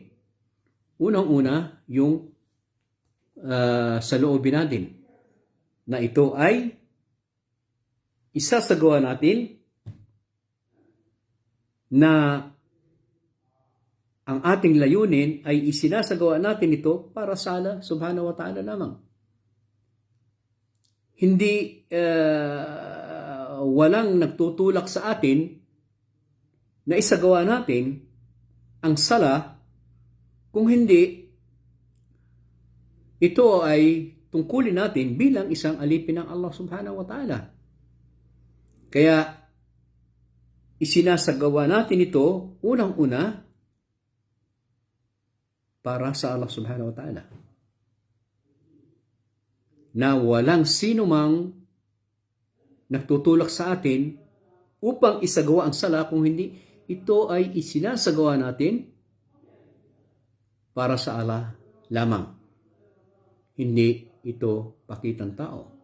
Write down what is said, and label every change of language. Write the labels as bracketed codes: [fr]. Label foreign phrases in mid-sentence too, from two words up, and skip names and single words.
[tl] Unang-una, yung sa loobin natin, na ito ay isasagawa natin na ang ating layunin ay isinasagawa natin ito para sa Allah [ar] سبحانه وتعالى [tl] lamang. Hindi walang nagtutulak sa atin na isagawa natin ang sala kung hindi ito ay tungkulin natin bilang isang alipin ng Allah [ar] سبحانه وتعالى. [tl] Kaya isinasagawa natin ito unang-una para sa Allah [ar] سبحانه وتعالى, [tl] na walang sino mang nagtutulak sa atin upang isagawa ang sala kung hindi ito ay isinasagawa natin para sa Allah lamang. Hindi ito pakitang tao.